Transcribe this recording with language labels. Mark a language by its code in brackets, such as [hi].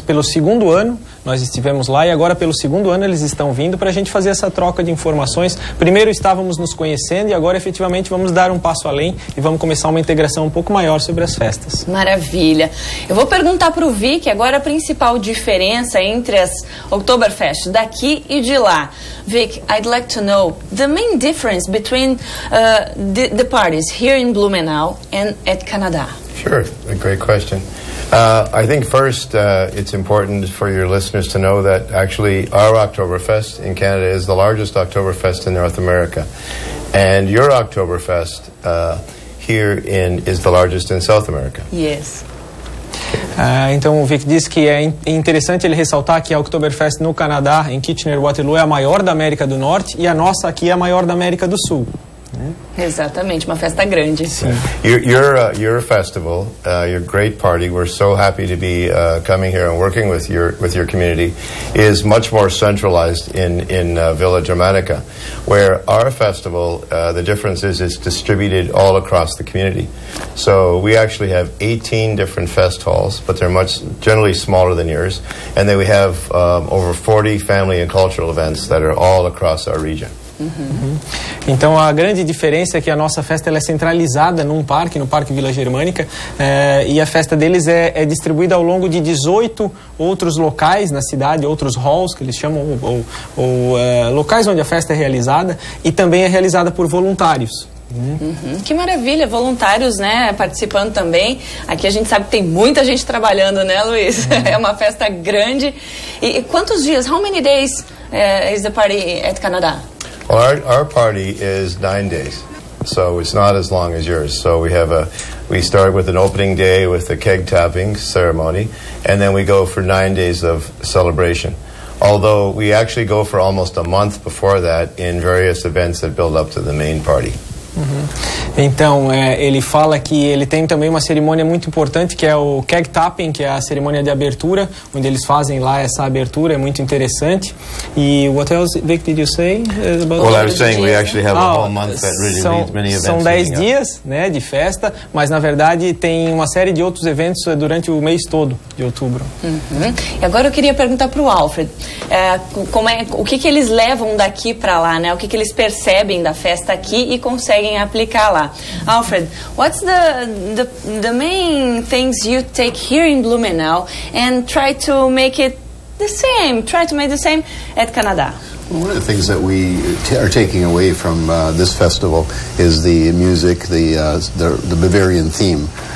[pt] Pelo segundo ano, nós estivemos lá e agora pelo segundo ano eles estão vindo para a gente fazer essa troca de informações. Primeiro estávamos nos conhecendo e agora efetivamente vamos dar um passo além e vamos começar uma integração um pouco maior sobre as festas. Maravilha. Eu vou perguntar para o Vic agora a principal diferença entre as Oktoberfest daqui e de lá. [en] Vic, I'd like to know the main difference between the parties here in Blumenau and at Canada. Sure, a great question. I think first it's important for your listeners to know that actually our Oktoberfest in Canada is the largest Oktoberfest in North America. And your Oktoberfest here is the largest in South America. Yes. [pt] Então o Vic disse que é interessante ele ressaltar que a Oktoberfest no Canadá, em Kitchener-Waterloo, é a maior da América do Norte e a nossa aqui é a maior da América do Sul. Exatamente, uma festa grande. Sim. [en] Your festival, your great party, we're so happy to be coming here and working with your community, is much more centralized in Villa Germanica, where our festival, the difference is it's distributed all across the community. So we actually have 18 different fest halls, but they're generally smaller than yours, and then we have over 40 family and cultural events that are all across our region. [pt] Então a grande diferença é que a nossa festa ela é centralizada num parque, no Parque Vila Germânica, e a festa deles é distribuída ao longo de 18 outros locais na cidade, outros halls que eles chamam, ou locais onde a festa é realizada, e também é realizada por voluntários. Que maravilha, voluntários, né, participando também. Aqui a gente sabe que tem muita gente trabalhando, né, Luiz? É uma festa grande. E quantos dias? [en] How many days is the party at Canada? Well, our party is 9 days, so it's not as long as yours. So we start with an opening day with the keg tapping ceremony, and then we go for 9 days of celebration. Although we actually go for almost a month before that in various events that build up to the main party. [pt] Então, ele fala que ele tem também uma cerimônia muito importante, que é o keg tapping, que é a cerimônia de abertura, onde eles fazem lá essa abertura, é muito interessante. [en] E what else, Vic, did you say about? Well, I was saying we actually have a whole month that really leads many events. [pt] São 10 dias, né, de festa, mas na verdade tem uma série de outros eventos durante o mês todo de outubro. E agora eu queria perguntar para o Alfred, o que eles levam daqui para lá, né? O que eles percebem da festa aqui e conseguem aplicar lá. [en] Alfred, what's the main things you take here in Blumenau and try to make it the same? Try to make the same at Canada. One of the things that we are taking away from this festival is the music, the Bavarian theme.